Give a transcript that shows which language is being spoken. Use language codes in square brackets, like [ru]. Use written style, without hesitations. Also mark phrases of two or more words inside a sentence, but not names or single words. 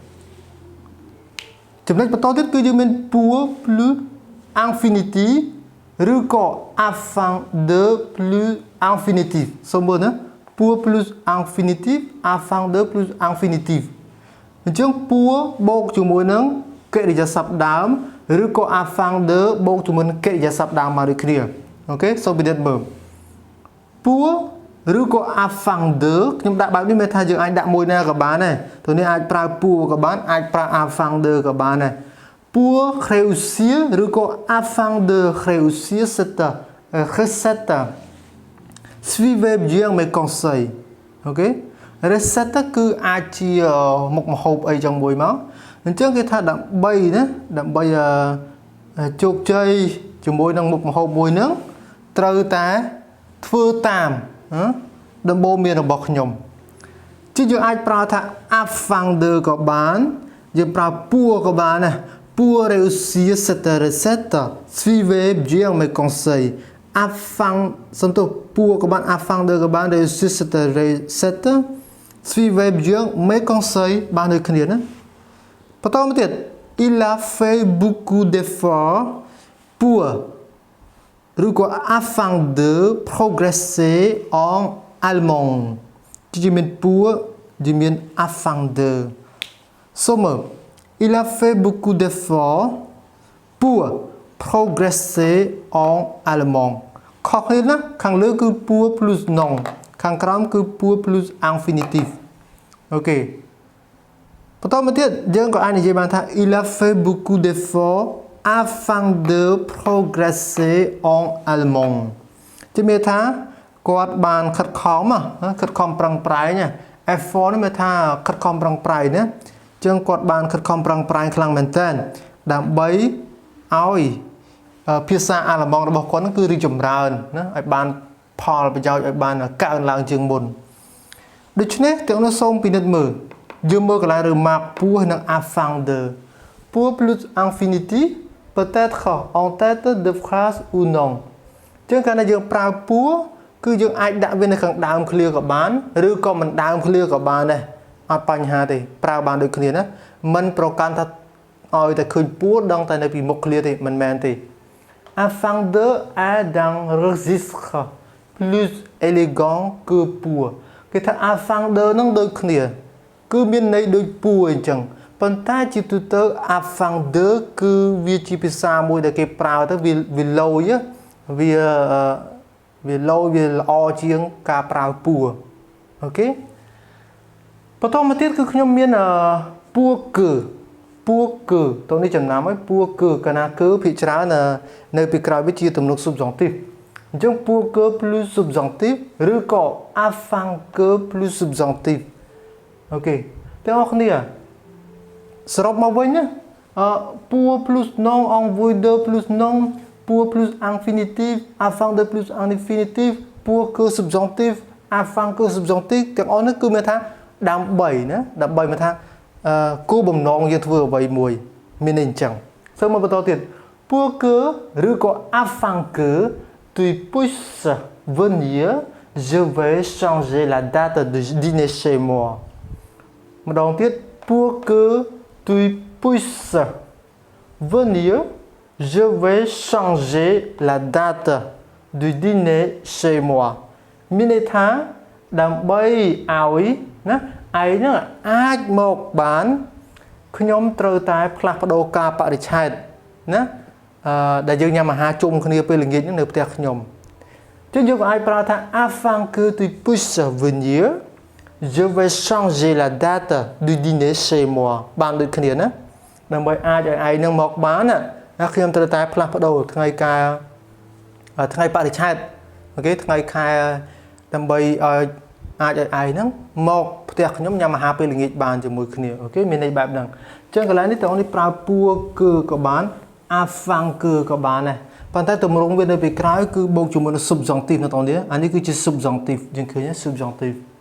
[km] ចំណុចបន្តទៀតគឺយើងមាន [fr] pour plus infinitive [km] ឬក៏ [fr] afin de plus infinitive [km] សូមមើលណា [fr] pour plus infinitive afin de plus infinitive [km] អញ្ចឹង pour បូកជាមួយនឹងកិរិយាសព្ទ ដើមឬក៏ [fr] afin de [km] បូកជាមួយនឹងកិរិយាសព្ទដើមមកដូចគ្នាអូខេសូមពិនិត្យមើល pour ឬក៏ [fr] afin de [km] ខ្ញុំ ដាក់បែបនេះមានថាយើងអាចដាក់មួយណាក៏បានដែរទៅនេះអាចប្រើ pour ក៏បានអាចប្រើ [fr] afin de [km] ក៏បានដែរ [fr] pour réussir ឬក៏ afin de réussir cette recette suivez bien mes conseils [km] អូខេ recette គឺអាចជាមុខម្ហូបអីចឹងមួយមកអញ្ចឹងគេថាដើម្បីណាដើម្បីជោគជ័យជាមួយនឹងមុខម្ហូបមួយហ្នឹងត្រូវតែធ្វើតាមដំបូន្មានរបស់ខ្ញុំជាយើងអាចប្រើថា [fr] afin de [km] ក៏បានយើងប្រើ pour ក៏បានណា [fr] pour réussir cette recette suivez bien mes conseils afin pour [vi] các bạn [fr] afin de [vi] các bạn [fr] réussir cette recette suivez bien mes conseils [km] បានដូចគ្នាណាបន្តមកទៀត [fr] il a fait beaucoup d'efforts pour ឬក៏ afin de progresser en allemand [km] ជាមាន [fr] pour [km] ជាមាន [fr] afin de សូម il a fait beaucoup d'efforts pour progresser en allemand [km] ខុសគ្នាណាខាងលើ គឺ [fr] pour plus non [km] ខាងក្រោមគឺ [fr] pour plus infinitif [km] អូខេបន្តមកទៀតយើងក៏អាចនិយាយបានថា [fr] il a fait beaucoup d'efforts afin de progresser en allemand [km] ជំនឿថាគាត់បានខិតខំខិតខំប្រឹងប្រែង effort នេះមានថាខិតខំប្រឹងប្រែង ណាចឹងគាត់បានខិតខំប្រឹងប្រែងខ្លាំងមែនទែនដើម្បីឲ្យភាសាអាល្លឺម៉ង់របស់គាត់គឺរីកចម្រើនណាឲ្យបានផលប្រយោជន៍ឲ្យបានកើនឡើងជាងមុនដូច្នេះទាំង នោះសូមពិនិត្យមើលយើងមើលកន្លែង [fr] remarque pour [km] និង [fr] afin de pour plus infinitif peut-être en tête de phrase ou non [km] ចឹងកាលណាយើងប្រើ pour គឺ យើងអាចដាក់វានៅខាងដើម clear ក៏បានឬក៏មិនដើម clear ក៏បានដែរអត់បញ្ហាទេប្រើបានដូចគ្នាណាមិនប្រកាន់ថាឲ្យតែឃើញ pour ដឹងតែនៅពីមុខ clear ទេមិនមែនទេ [fr] afin de est d'un registre plus élégant que pour [km] គេថា [fr] afin de [km] នឹងដូចគ្នាគឺមានន័យដូច pour អញ្ចឹងប៉ុន្តែជាទូទៅ [fr] afin de [km] គឺវាជាភាសាមួយដែលគេប្រើទៅវាលយ វាល្អជាងការប្រើ pour អូខេបន្តមកទៀតគឺខ្ញុំមាន [fr] pour que [km] តោះនេះចំណាំឲ្យ [fr] pour que [km] កាលណាគឺភាគច្រើននៅពីក្រោយវាជាទំនុក subjonctif អញ្ចឹង [fr] pour que plus subjonctif [km] ឬក៏ [fr] afin que plus subjonctif [km] អូខេទាំងអស់គ្នាសរុបមកវិញណា [fr] pour plus non envoie de plus non pour plus infinitif afin de plus infinitif pour que subjonctif afin que subjonctif [km] ទាំងអស់នេះគឺមានថាដើម្បីណាដើម្បីមានថាគោលបំណងយើងធ្វើអ្វីមួយមានន័យអញ្ចឹងសូមមកបន្តទៀត [fr] pour que ឬក៏ afin que tu puisses venir je vais changer la date de dîner chez moi [km] ម្ដងទៀត [fr] pour que tu puisses venir je vais changer la date du dîner chez moi [km] មានន័យថាដើម្បីឲ្យណាឯងហ្នឹងអាចមកបានខ្ញុំត្រូវតែផ្លាស់ប្ដូរកា របរិច្ឆេទណាដែលយើងញ៉ាំអាហារជុំគ្នាពេលល្ងាចហ្នឹងនៅផ្ទះខ្ញុំចឹងយើងក៏អាចប្រើថា [fr] afin que tu puisses venir je vais changer la date du dîner chez moi [km] បានដូចគ្នាណាដើម្បីអាចឲ្យឯងនឹងមកបានណាខ្ញុំត្រូវតែផ្លាស់ប្ដូរថ្ងៃបរិច្ឆេទអូខេថ្ងៃខែដើម្បីឲ្យអាចឲ្យឯងហ្នឹងមកផ្ទះខ្ញុំញ៉ាំអាហារពេលល្ងាចបានជាមួយគ្នាអូខេមានន័យបែបហ្នឹងអញ្ចឹងកន្លែងនេះតើនេះប្រើ [fr] pour que [km] ក៏បាន [fr] afin que [km] ក៏បានដែរប៉ុន្តែទម្រង់វានៅពីក្រោយគឺបូកជាមួយនឹង subjonctif នៅតនេះអានេះគឺជា subjonctif យើងឃើញ subjonctif